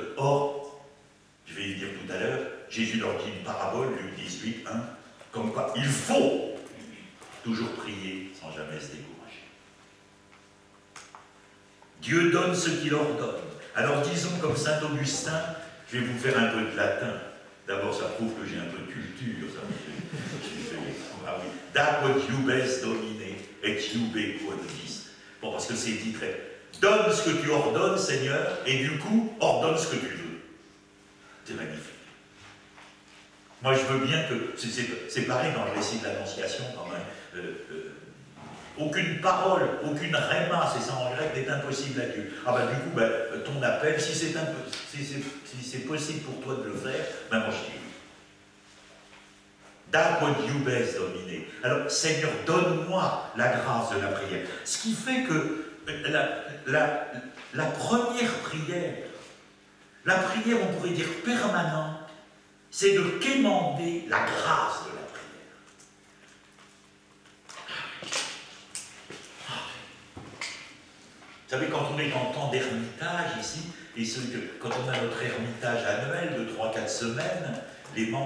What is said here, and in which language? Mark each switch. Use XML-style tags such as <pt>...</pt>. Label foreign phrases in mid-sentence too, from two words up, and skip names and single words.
<fr>Or, je vais y dire tout à l'heure, Jésus leur dit une parabole, Luc 18, 1, comme quoi il faut toujours prier sans jamais se décourager. Dieu donne ce qu'il ordonne. Alors disons comme saint Augustin, je vais vous faire un peu de latin. D'abord, ça prouve que j'ai un peu de culture. Ça ah oui.</fr> <la>Da quod iubes domine et iube quod vis.</la> <fr>Bon, parce que c'est titré. Donne ce que tu ordonnes, Seigneur, et du coup, ordonne ce que tu veux. C'est magnifique. Moi, je veux bien que... C'est pareil dans le récit de l'Annonciation, quand même. Aucune parole, aucune réma, c'est ça en grec, n'est impossible à Dieu. Ah ben du coup, ben, ton appel, si c'est possible pour toi de le faire, ben moi je dis oui.</fr> <la>Da quod iubes domine.</la> <fr>Alors, Seigneur, donne-moi la grâce de la prière. Ce qui fait que la première prière, la prière, on pourrait dire permanente, c'est de quémander la grâce de la prière. Vous savez, quand on est en temps d'ermitage ici, et quand on a notre ermitage annuel de 3-4 semaines, les membres</fr>